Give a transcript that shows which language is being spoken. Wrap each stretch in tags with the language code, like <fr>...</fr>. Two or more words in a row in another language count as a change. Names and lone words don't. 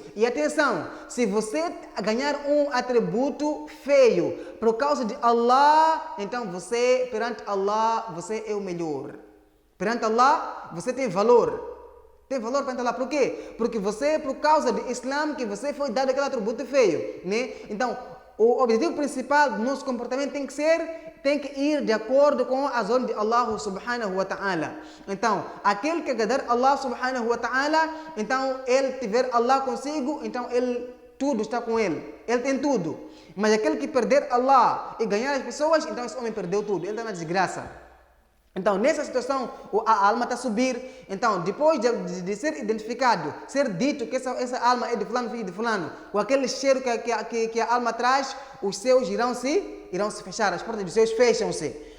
<pt>E atenção, se você ganhar um atributo feio por causa de Allah, então perante Allah, você é o melhor. Perante Allah, você tem valor. Tem valor para entrar lá. Por quê? Porque você, por causa do Islã, que você foi dado aquele atributo feio, né? Então, o objetivo principal do nosso comportamento tem que ir de acordo com as ordens de Allah</pt> <ar>سبحانه وتعالى.</ar> <pt>Então, aquele que agradar Allah</pt> <ar>سبحانه وتعالى,</ar> <pt>então ele tiver Allah consigo, então tudo está com ele. Ele tem tudo. Mas aquele que perder Allah e ganhar as pessoas, então esse homem perdeu tudo. Ele está na desgraça. Então, nessa situação, a alma está a subir. Então, depois de ser identificado, ser dito que essa alma é de fulano, filho de fulano, com aquele cheiro que a alma traz, os céus irão se fechar, as portas dos céus fecham-se.</pt>